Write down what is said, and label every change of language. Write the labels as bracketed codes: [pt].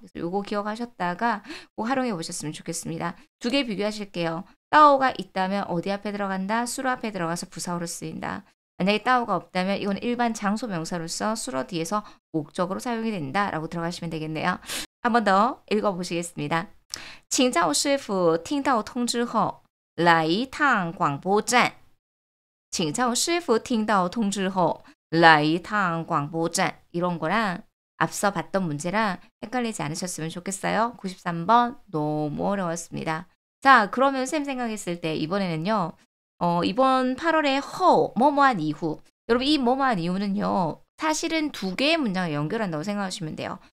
[ko] 그래서 요거 기억하셨다가 꼭 활용해 보셨으면 좋겠습니다. 2개 비교하실게요. 따오가 있다면 어디 앞에 들어간다? 수로 앞에 들어가서 부사어로 쓰인다. 만약에 따오가 없다면 이건 일반 장소 명사로서 수로 뒤에서 목적으로 사용이 된다라고 들어가시면 되겠네요. 한 번 더 읽어보시겠습니다. [zh] 请赵师傅听到通知后来一趟广播站请赵师傅听到通知后来一趟广播站 [ko] 이런 거랑 앞서 봤던 문제랑 헷갈리지 않으셨으면 좋겠어요. 93번 너무 어려웠습니다. 자, 그러면 쌤 생각했을 때 이번에는요. 이번 8월에 뭐뭐한 이후. 여러분 이 뭐뭐한 이후는요. 사실은 두 개의 문장을 연결한다고 생각하시면 돼요.